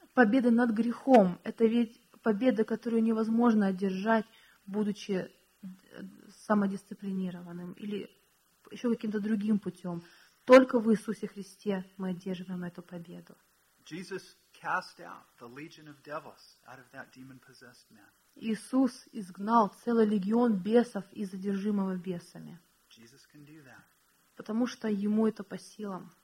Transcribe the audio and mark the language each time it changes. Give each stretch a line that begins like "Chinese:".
Russian: Победа над грехом — это ведь победа, которую невозможно одержать, будучи самодисциплинированным или еще каким-то другим путем. Только в Иисусе Христе мы одерживаем эту победу.
English: Jesus cast out the legion of devils out of that demon-possessed man.
Russian: Иисус изгнал целый легион бесов из одержимого бесами.
English: Jesus can do that.
Russian: Потому что Ему это по силам.